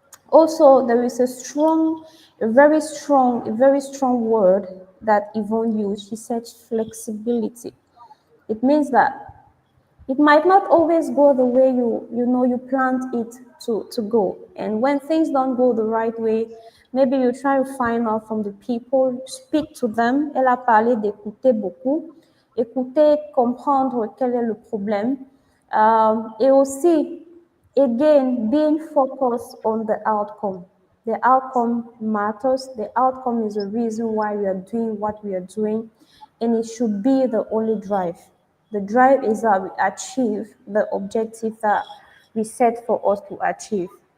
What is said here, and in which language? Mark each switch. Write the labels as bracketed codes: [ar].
[en] Also, there is a very strong word that Yvonne used. She said flexibility. It means that it might not always go the way you planned it to go. And when things don't go the right way, maybe you try to find out from the people, speak to them. [fr] Elle a parlé d'écouter beaucoup, écouter, comprendre quel est le problème. Et aussi, [en] again, being focused on the outcome. The outcome matters. The outcome is the reason why we are doing what we are doing, and it should be the only drive. The drive is that we achieve the objective that we set for us to achieve.